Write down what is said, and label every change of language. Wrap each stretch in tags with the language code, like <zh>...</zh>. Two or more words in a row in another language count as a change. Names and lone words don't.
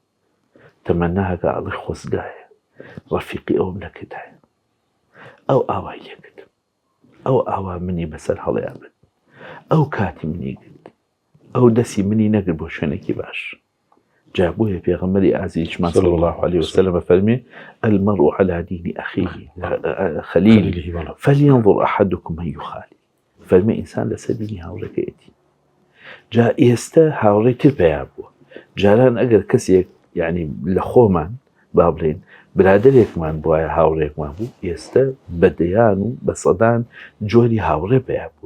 <ckb>تەمەناکە ئەڵێ خۆزگایە، ڕەفیقی ئەوم نەکردایە، ئەو ئاوای لێکرد، ئەو ئاوا منی بەسەر هەڵەیە بن، ئەو کاتی منی کرد، ئەو دەستی منی نەگرت بۆ شوێنێکی باش. جا بۆیە پێغەمبەری ئازیزمان</ckb> <ar>صلی الله عليه وسلم</ar> <ckb>فەرمێ</ckb> <ar>المرء على دين أخيه خليل فلينظر أحدكم من يخالي.</ar> <ckb>فەرمێ ئینسان لەسەر دینی هاوڕێکەیەتی. جا ئێستا هاوڕێی تر پێیا بووە. جاران ئەگەر کەسێک یعنی لە خۆمان با بڵێن برادێکمان بواە هاوڕێکمان بوو، ئێستا بەدەیان و بە سەدان جۆری هاوڕێ پێیا بوو.</ckb>